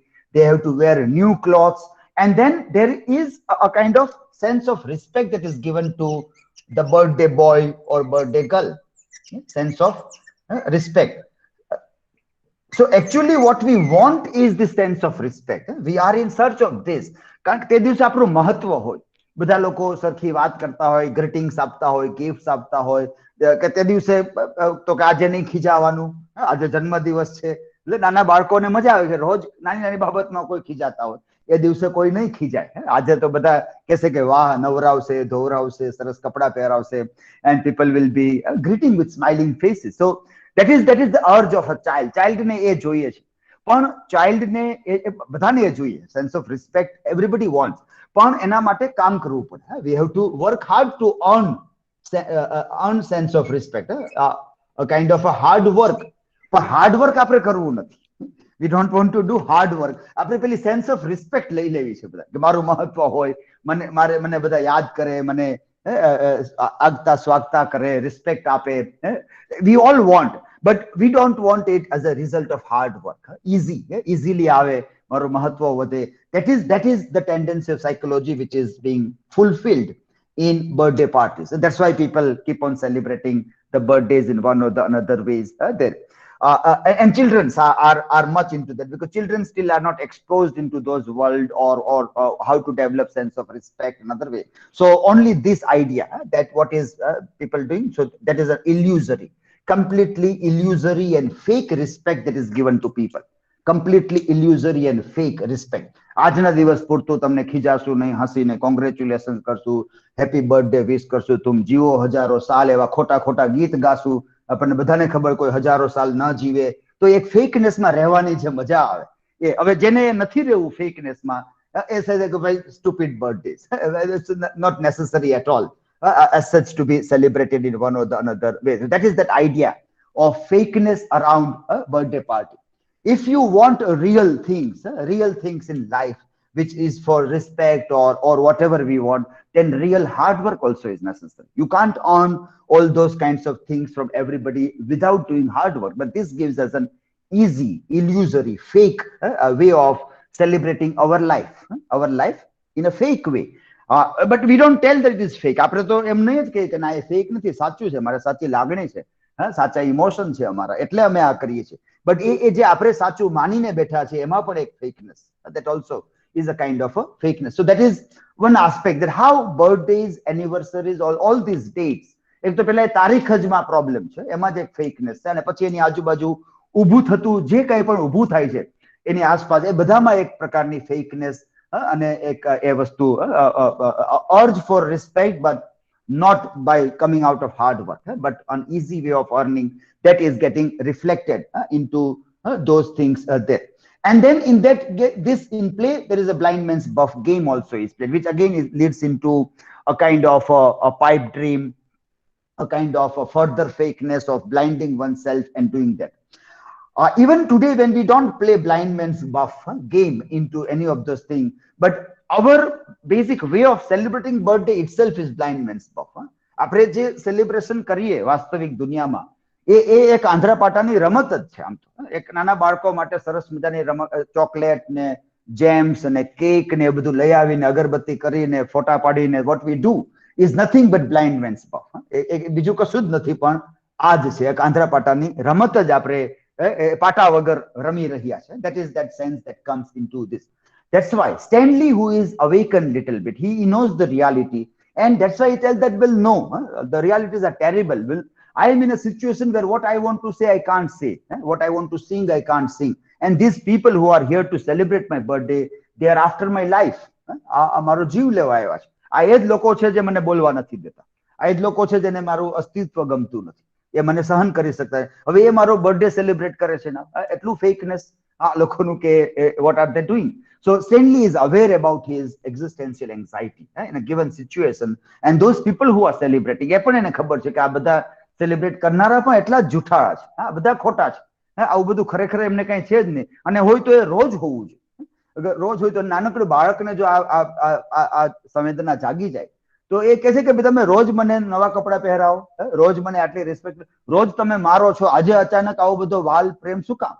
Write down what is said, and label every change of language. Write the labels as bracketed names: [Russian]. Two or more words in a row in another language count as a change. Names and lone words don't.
[English] They have to wear new clothes. And then there is a kind of sense of respect that is given to the birthday boy or birthday girl, sense of respect. So actually what we want is the sense of respect. We are in search of this. [Gujarati] કારણ કે તે દિવસે આપણું મહત્વ હોય, બધા લોકો સરખી વાત કરતા હોય, ગ્રીટિંગ્સ આપતા હોય, ગિફ્ટ્સ આપતા હોય, કે તે દિવસે તો કે આજે નહીં ખીજાવાનું, આજે જન્મદિવસ છે, એટલે નાના બાળકોને મજા આવે છે, રોજ નાની નાની બાબતમાં કોઈ ખીજાતા હોય, એ દિવસે કોઈ નહીં ખીજાય. આજે તો બધા કહેશે કે વાહ, નવરાવશે, ધોવરાવશે, સરસ કપડા પહેરાવશે, [English] and people will be greeting with smiling faces. So that is the urge of a child. [Gujarati] Child ને એ જોઈએ છે, પણ child ને બધાને એ જોઈએ, [English] sense of respect everybody wants, [Gujarati] પણ એના માટે કામ કરવું પડે. [English] We have to work hard to earn sense of respect, a kind of a hard work. [Gujarati] પણ [English] hard work [Gujarati] આપણે કરવું નથી. [English] We don't want to do hard work. [Gujarati] આપણે પેલી [English] sense of respect [Gujarati] લઈ લેવી છે બધા, કે મારું મહત્વ હોય, મને બધા યાદ કરે, મને આગતા સ્વાગતા કરે, respect આપે. [English] We all want, but we don't want it as a result of hard work. [Gujarati] Easily આવે, મારું મહત્વ વધે. [English] That is the tendency of psychology which is being fulfilled in birthday parties. And that's why people keep on celebrating the birthdays in one or the another ways there. And children are much into that, because children still are not exposed into those world or how to develop sense of respect another way. So only this idea that what is people doing, so that is an illusory, completely illusory and fake respect that is given to people. Completely illusory and fake respect. [Gujarati] આજના દિવસ પૂરતું તમને ખીજાશું નહીં, હસીને કોંગ્રેચ્યુલેશન કરશું, [English] happy birthday wish [Gujarati] કરશું, [Hindi] तुम जीयो हज़ारों साल, [Gujarati] એવા ખોટા ખોટા ગીત ગાશું. આપણને બધાને ખબર કોઈ હજારો સાલ ન જીવે, તો એક ફેકનેસમાં રહેવાની જે મજા આવે, એ હવે જેને નથી રહેવું ફેકનેસમાં, એ કહે કે ભાઈ [English] stupid birthdays, it's not necessary at all as such to be celebrated in one or the another way. That is that idea of fakeness around a birthday party. If you want real things in life, which is for respect or whatever we want, then real hard work also is necessary. You can't earn all those kinds of things from everybody without doing hard work. But this gives us an easy, illusory, fake way of celebrating our life in a fake way. But we don't tell that it is fake. [Gujarati] આપણે તો એમ નહીં જ કહીએ કે ના, એ ફેક નથી, સાચું છે, મારે સાચી લાગણી છે, સાચા ઇમોશન છે અમારા, એટલે અમે આ કરીએ છીએ. But એ જે આપણે સાચું માનીને બેઠા છે, એમાં પણ એક [English] fakeness, that also is a kind of a fakeness. So that is one aspect, that how birthdays, anniversaries, all these dates, [Gujarati] એક તો પેલા તારીખ જ માં પ્રોબ્લેમ છે, એમાં જ એક ફેકનેસ છે, અને પછી એની આજુબાજુ ઊભું થતું જે કંઈ પણ ઊભું થાય છે એની આસપાસ, એ બધામાં એક પ્રકારની ફેકનેસ અને એક એ વસ્તુ [English] urge for respect, but not by coming out of hard work, but an easy way of earning, that is getting reflected into those things there. And then in that this in play, there is a blind man's buff game also is played, which again leads into a kind of a pipe dream, a kind of a further fakeness of blinding oneself and doing that. Even today, when we don't play blind man's buff game into any of those things, but our basic way of celebrating birthday itself is blind man's buff. [Gujarati] આપણે જે સેલિબ્રેશન કરીએ વાસ્તવિક દુનિયામાં, એ એક આંધ્રાપાટાની રમત જ છે. આમ તો એક નાના બાળકો માટે સરસ મજાની રમત, ચોકલેટ ને જેમ્સ ને કેક ને બધું લઈ આવીને અગરબત્તી કરીને ફોટા પાડીને [English] what we do is nothing but blind man's buff. [Gujarati] બીજું કશું જ નથી, પણ આ જ છે, એક આંધ્રાપાટાની રમત જ આપણે પાટા વગર રમી રહ્યા છે. [English] That is that sense that comes into this. That's why Stanley, who is awakened little bit, he knows the reality, and that's why he tells that, well, no, the realities are terrible. Well, I am in a situation where what I want to say, I can't say. What I want to sing, I can't sing. And these people who are here to celebrate my birthday, they are after my life. [Gujarati] મારો જીવ લેવા આવ્યા છે. આ એ જ લોકો છે જે મને બોલવા નથી દેતા. આ એ જ લોકો છે જેને મારું અસ્તિત્વ ગમતું નથી. એ મને સહન કરી શકતા. હવે એ મારો બર્થડે સેલિબ્રેટ કરે છે ને, એટલું ફેકનેસ આ લોકોનું કે [English] what are they doing? So Stanley is aware about his existential anxiety in a given situation, and those people who are celebrating, [Gujarati] એ પણ એને ખબર છે કે આ બધા સેલિબ્રેટ કરનારા પણ એટલા જ જૂઠાળા છે, આ બધા ખોટા છે, આવું બધું ખરેખર એમને કઈ છે જ નહીં, અને હોય તો એ રોજ હોવું જોઈએ. રોજ હોય તો નાનકડું બાળકને જો આ સંવેદના જાગી જાય તો એ કહે છે કે તમે રોજ મને નવા કપડા પહેરાવો, રોજ મને આટલી રિસ્પેક્ટ, રોજ તમે મારો છો, આજે અચાનક આવો બધો વાલ પ્રેમ શું કામ?